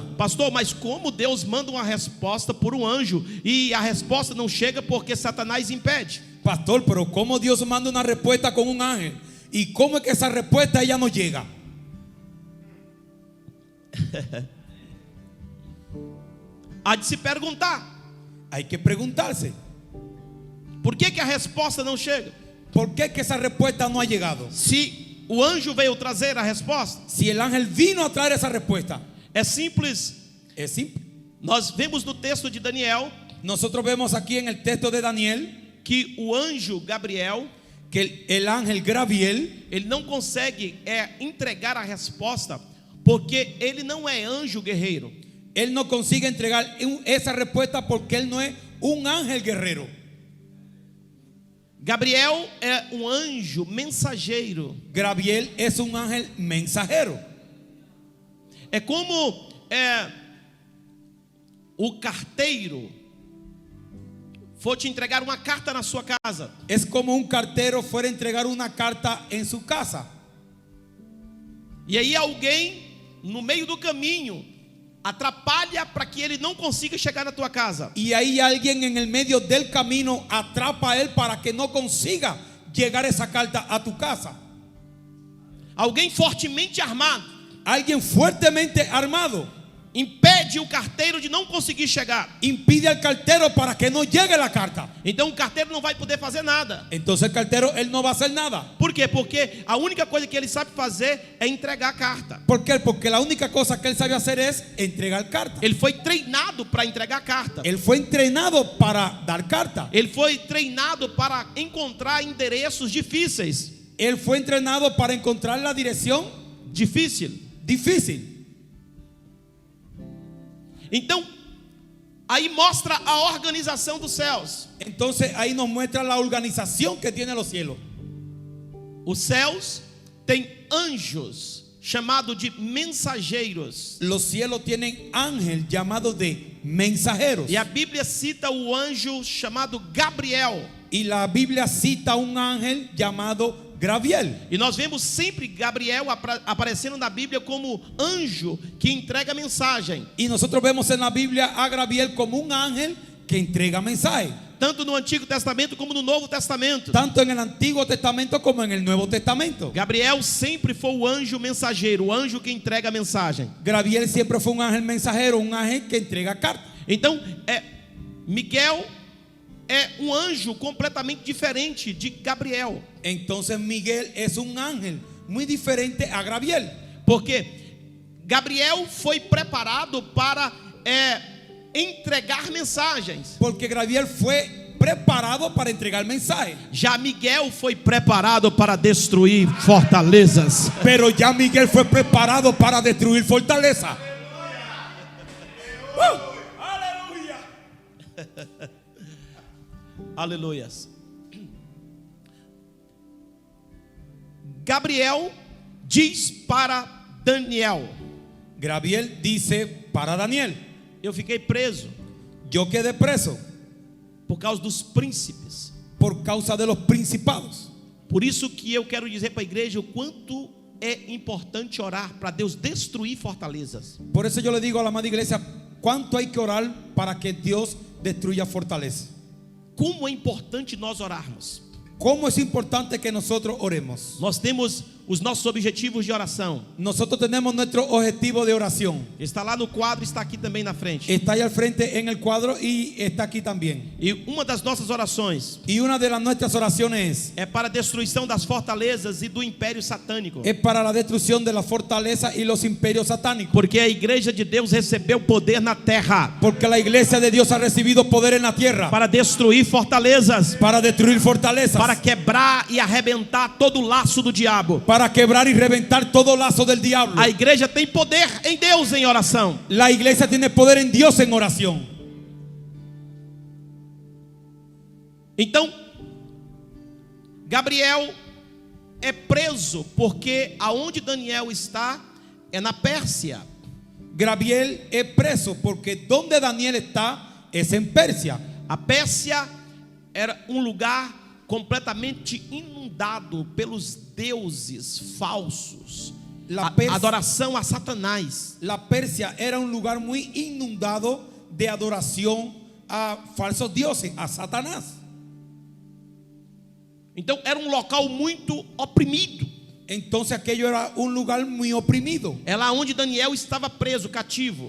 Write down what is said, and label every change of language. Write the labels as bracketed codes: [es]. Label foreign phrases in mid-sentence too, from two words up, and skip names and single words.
[pt] pastor, mas como Deus manda uma resposta por um anjo e a resposta não chega porque Satanás impede? [es] pastor, pero ¿cómo Dios manda una respuesta con un ángel? ¿Y cómo es que esa respuesta ella no llega? [pt] Há de se perguntar: [es] Hay que preguntarse, [pt] por que a resposta não chega? [es] ¿por qué es que esa respuesta no ha llegado? [pt] Se o anjo veio trazer a resposta, [es] Si el ángel vino a traer esa respuesta, [pt] é simples. [es] es simple. [pt] Nós vemos no texto de Daniel [es] Nosotros vemos aquí en el texto de Daniel [pt] que o anjo Gabriel, [es] que el ángel Gabriel, [pt] ele não consegue entregar a resposta porque ele não é anjo guerreiro. [es] Él no consigue entregar esa respuesta porque él no es un ángel guerrero. [pt] Gabriel é um anjo mensageiro. [es] Gabriel es un ángel mensajero. [pt] É como o carteiro for te entregar uma carta na sua casa. [es] Es como un cartero fuera a entregar una carta en su casa. [pt] E aí alguém no meio do caminho atrapalha para que ele não consiga chegar na tua casa. [es] Y ahí alguien en el medio del camino atrapa a él para que no consiga llegar esa carta a tu casa. [pt] Alguém fortemente armado [es] Alguien fuertemente armado [pt] impede o carteiro de não conseguir chegar. [es] impide al cartero para que no llegue la carta. [pt] Então o carteiro não vai poder fazer nada. [es] Entonces el cartero, él no va a hacer nada. [pt] Por quê? Porque a única coisa que ele sabe fazer é entregar a carta. [es] ¿Por qué? Porque la única cosa que él sabe hacer es entregar carta. [pt] Ele foi treinado para entregar carta. [es] Él fue entrenado para dar carta. [pt] Ele foi treinado para encontrar endereços difíceis. [es] Él fue entrenado para encontrar la dirección [pt] Difícil. [es] difícil. [pt] Então, aí mostra a organização dos céus. [es] Entonces ahí nos muestra la organización que tiene los cielos. [pt] Os céus têm anjos chamados de mensageiros. [es] Los cielos tienen ángel llamado de mensajeros. [pt] E a Bíblia cita o anjo chamado Gabriel. [es] Y la Biblia cita un ángel llamado Gabriel. [pt] E nós vemos sempre Gabriel aparecendo na Bíblia como anjo que entrega mensagem. [es] Y nosotros vemos en la Biblia a Gabriel como un ángel que entrega mensaje. [pt] Tanto no Antigo Testamento como no Novo Testamento. [es] Tanto en el Antiguo Testamento como en el Nuevo Testamento. [pt] Gabriel sempre foi o anjo mensageiro, o anjo que entrega a mensagem. [es] Gabriel siempre fue un ángel mensajero, un ángel que entrega cartas. [pt] Então, Miguel é um anjo completamente diferente de Gabriel. [es] Entonces Miguel es un ángel muy diferente a Gabriel. [pt] Porque Gabriel foi preparado para entregar mensagens. [es] Porque Gabriel fue preparado para entregar mensajes. [pt] Já Miguel foi preparado para destruir fortalezas. [es] Pero ya Miguel fue preparado para destruir fortaleza. ¡Aleluya! [pt] Aleluias. Gabriel diz para Daniel: [es] Gabriel dice para Daniel: [pt] eu fiquei preso [es] yo quedé preso [pt] por causa dos príncipes. [es] por causa de los principados. [pt] Por isso que eu quero dizer para a igreja o quanto é importante orar para Deus destruir fortalezas. [es] Por eso yo le digo a la amada iglesia, ¿cuánto hay que orar para que Dios destruya fortaleza? [pt] Como é importante nós orarmos. [es] ¿Cómo es importante que nosotros oremos? [pt] Nós temos os nossos objetivos de oração. [es] Nosotros tenemos nuestro objetivo de oración. [pt] Está lá no quadro, está aqui também na frente. [es] Está ahí al frente en el cuadro y está aquí también. [pt] E uma das nossas orações [es] Y una de nuestras oraciones [pt] é para a destruição das fortalezas e do império satânico. [es] es para la destrucción de la fortaleza y los imperios satánicos. [pt] Porque a igreja de Deus recebeu poder na terra [es] Porque la iglesia de Dios ha recibido poder en la tierra [pt] para destruir fortalezas, [es] para destruir fortalezas, [pt] para quebrar e arrebentar todo o laço do diabo. [es] para quebrar y reventar todo lazo del diablo. [pt] A igreja tem poder em Deus em oração. [es] La iglesia tiene poder en Dios en oración. [pt] Então, Gabriel é preso porque aonde Daniel está é na Pérsia. [es] Gabriel es preso porque donde Daniel está es en Persia. [pt] A Pérsia era lugar completamente inundado pelos deuses falsos, adoração a Satanás. [es] La Persia era un lugar muy inundado de adoración a falsos dioses, a Satanás. [pt] Então era local muito oprimido. [es] Entonces aquello era un lugar muy oprimido. [pt] É lá onde Daniel estava preso, cativo.